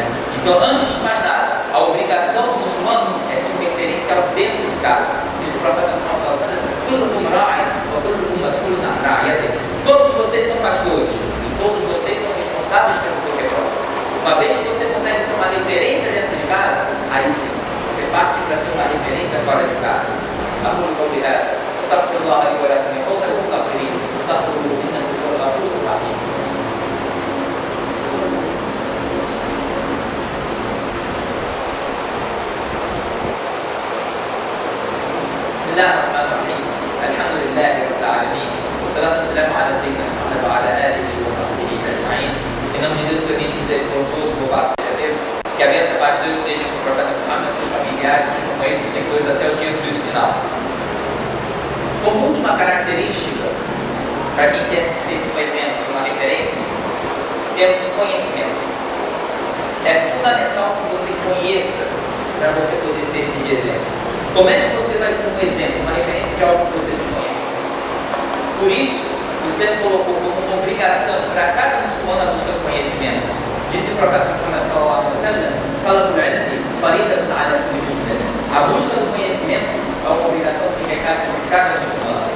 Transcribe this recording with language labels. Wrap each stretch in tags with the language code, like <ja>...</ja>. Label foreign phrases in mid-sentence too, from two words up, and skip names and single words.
<pt>Então, antes de mais nada, a obrigação do muçulmano é ser um referencial dentro de casa. Diz o profeta Muhammad: todos vocês são pastores e todos vocês são responsáveis pelo seu rebanho. Uma vez que você consegue ser uma referência dentro de casa, aí sim, você parte para ser uma referência fora de casa.</pt> <ar>أقول قولي هذا أستغفر الله لي ولكم يقول المستغفرين استغفروه إنه هو الغفور الرحيم. بسم الله الرحمن الرحيم. الحمد لله رب العالمين والصلاة والسلام على سيدنا محمد وعلى آله وصحبه أجمعين.</ar> <pt>Em nome de Deus, clemente e misericordioso, louvado seja Deus, que a bênção e a paz de Deus esteja com o profeta Muhammad, seus familiares, seus companheiros, seus seguidores até o dia do juízo final. Como última característica, para quem quer ser um exemplo, uma referência, temos conhecimento. É fundamental que você conheça para você poder servir de exemplo. Como é que você vai ser um exemplo, uma referência de algo que você desconhece? Por isso, o Islã colocou como uma obrigação para cada muçulmano a busca do conhecimento. Disse o profeta Muhammad</pt> <ar>صلى الله عليه وسلم,</ar> <pt>falando do</pt> <ar>علم فريضة على كل مسلم.</ar> <pt>A busca do conhecimento é uma obrigação que recai sobre cada muçulmano.</pt>